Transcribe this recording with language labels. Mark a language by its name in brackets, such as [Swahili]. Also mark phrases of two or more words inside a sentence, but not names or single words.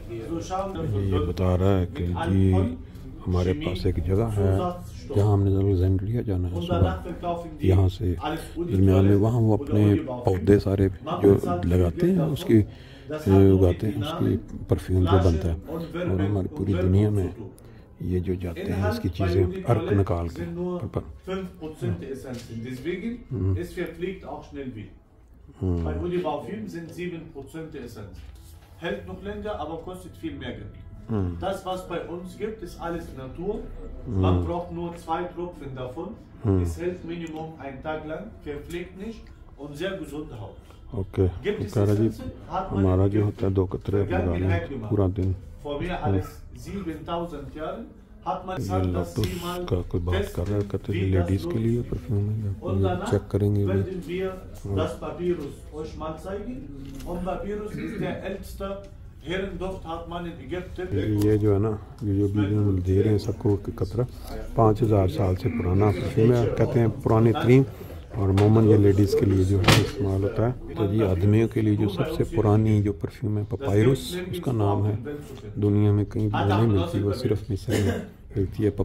[Urdu] یہ بتا رہا ہے کہ جی ہمارے پاس ایک جگہ ہے جہاں ہم نے الیگزینڈریا جانا ہے صبح، یہاں سے درمیان میں وہاں وہ اپنے پودے سارے جو لگاتے ہیں اس کی اگاتے ہیں، اس کی پرفیوم جو بنتا ہے۔ اور ہماری پوری دنیا میں یہ جو جاتے ہیں اس کی چیزیں عرق نکال کے [German] Das, was bei uns gibt, ist alles Natur. Man braucht nur 2 Tropfen davon. Es hält Minimum einen Tag lang, verpflegt nicht und sehr gesunde Haut. [Urdu] اوکے ہمارا جو ہوتا ہے 2 قطرے لگانا پورا دن۔ [German] Vor mehr als 7000 Jahren hat man [Urdu] یہ [German] gesagt, dass [Urdu] لوٹس [German] sie mal [Urdu] کا کوئی بات کر رہا ہے، کہتے ہیں لیڈیز کے لیے پرفیوم ہے، [German] und danach [Urdu] چیک کریں گے بھی۔ [German] werden wir das Papyrus euch mal zeigen. Und Papyrus ist der älteste Herrenduft, hat man in Ägypten. [Urdu] یہ جو ہے نا یہ جو بھی دے رہے ہیں سب کو قطرہ 5000 سال سے پرانا پرفیوم ہے، کہتے ہیں پرانے ترین، اور عموماً یہ لیڈیز کے لیے جو ہے استعمال ہوتا ہے۔ تو جی آدمیوں کے لیے جو سب سے پرانی جو پرفیوم ہے پپائروس اس کا نام ہے، دنیا میں کہیں بھی نہیں ملتی، وہ صرف مصر میں ملتی ہے۔